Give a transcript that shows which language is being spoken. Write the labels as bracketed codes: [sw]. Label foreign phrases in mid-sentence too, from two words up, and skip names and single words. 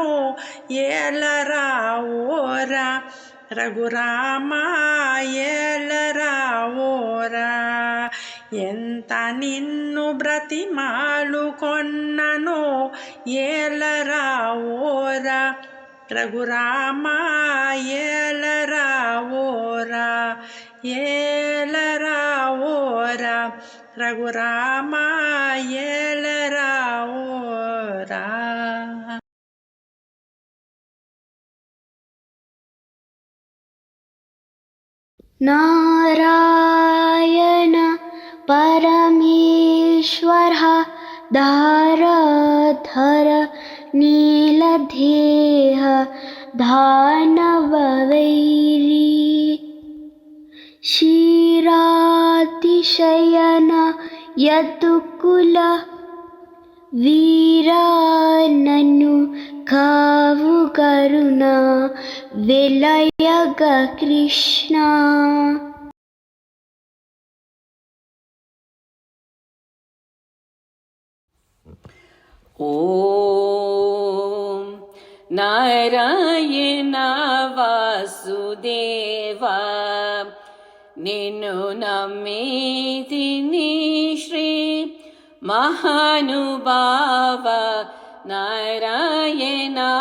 [te] ఏలరా ఓరా రఘురామ ఏలరా ఓరా ఎంత నిన్ను బ్రతిమాలు కొన్నను ఏలరా ఓరా రఘురామ ఏలరా ఓరా ఏలరా ఓరా రఘురామ ఏలరా ఓరా. [sa] नारायण परमेश्वरः धारधर नीलदेह दानववैरी शयन यदुकुल [te] వీరా నన్ను కావు కరుణ వెలయగ కృష్ణ. ఓం నారాయణ వాసుదేవా నిన్ను నమ్మితిని శ్రీ మహానుభావ నారాయణ